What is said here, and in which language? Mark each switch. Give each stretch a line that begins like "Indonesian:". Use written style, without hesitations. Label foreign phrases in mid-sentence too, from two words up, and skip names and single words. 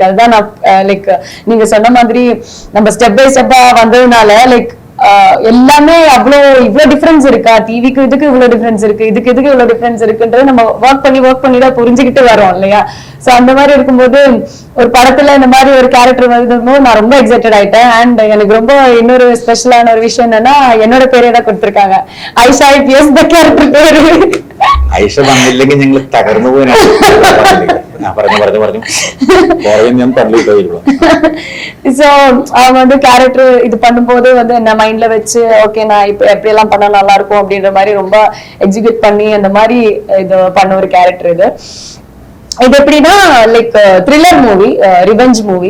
Tamil: அதுதான் நான் லைக் நீங்க சொன்ன மாதிரி நம்ம
English: step by step
Tamil: வந்ததுனால லைக் எல்லாமே இவ்வளவு டிஃபரன்ஸ் இருக்கா, டிவிக்கு இதுக்கு இவ்வளவு டிஃபரன்ஸ் இருக்கு, இதுக்கு இவ்வளவு டிஃபரன்ஸ் இருக்குன்றது நம்ம ஒர்க் பண்ணி தான் புரிஞ்சுக்கிட்டு வரோம் இல்லையா. சோ அந்த மாதிரி இருக்கும்போது ஒரு படத்துல இந்த மாதிரி ஒரு கேரக்டர் வரும்போது நான் ரொம்ப எக்ஸைட்டட் ஆயிட்டேன். அண்ட் எனக்கு ரொம்ப இன்னொரு ஸ்பெஷலான ஒரு விஷயம் என்னன்னா, என்னோட பேரே தான் கொடுத்திருக்காங்க, ஐஷா IPS the கேரக்டர் பேரு.
Malayalam: ஐஷா வന്നില്ലെങ്കിൽ ഞങ്ങൾ തകർന്നു പോയി.
Tamil: சோ அவங்க வந்து கேரக்டர் இது பண்ணும்போது வந்து என்ன மைண்ட்ல வச்சு ஓகே நான் இப்ப எப்படி எல்லாம் பண்ணா நல்லா இருக்கும் அப்படின்ற மாதிரி ரொம்ப எக்ஸிக்யூட் பண்ணி அந்த மாதிரி இது பண்ண ஒரு கேரக்டர் இது. இது எப்படின்னா
English: like thriller movie, revenge movie.